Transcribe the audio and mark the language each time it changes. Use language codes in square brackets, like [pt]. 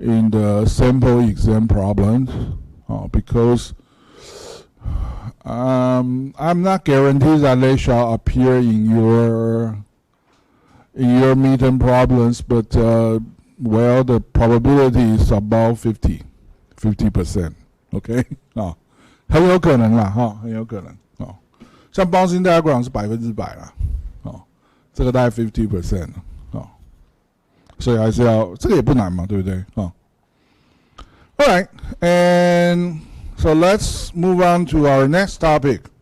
[en] the sample exam problems, because I'm not guaranteed that they shall appear in your midterm problems, but well, the probability is about 50%. Okay? [zh] 很有可能啦，很有可能。像 bouncing diagram 是100%啦，哦，这个大概 50% 哦，所以还是要这个也不难嘛，对不对？ [en] 哦 ，Alright, and so let's move on to our next topic.